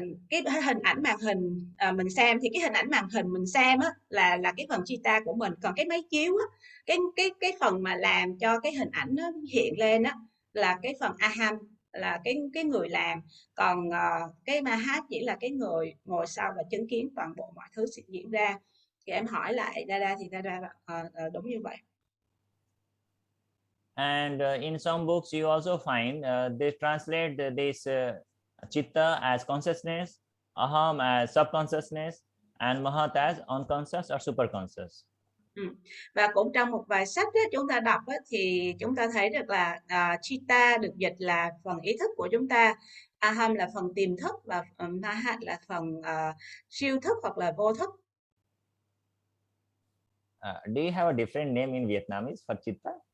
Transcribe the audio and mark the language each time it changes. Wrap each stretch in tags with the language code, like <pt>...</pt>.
<vi>cái hình ảnh màn hình mình xem, thì cái hình ảnh màn hình mình xem á là cái phần chitta của mình, còn cái máy chiếu á, cái phần mà làm cho cái hình ảnh nó hiện lên á là cái phần aham, là cái người làm, còn cái mahat chỉ là cái người ngồi sau và chứng kiến toàn bộ mọi thứ diễn ra. Thì em hỏi lại Dada thì Dada đúng như vậy.</vi> <en>And in some books you also find they translate this chitta as consciousness, aham as subconsciousness, and mahat as unconscious or superconscious.</en> <vi>Và cũng trong một vài sách ấy, chúng ta đọc ấy, thì chúng ta thấy được là chitta được dịch là phần ý thức của chúng ta, aham là phần tiềm thức, và mahat là phần siêu thức hoặc là vô thức.</vi> <en>Do you have a different name in Vietnamese for chitta?</en>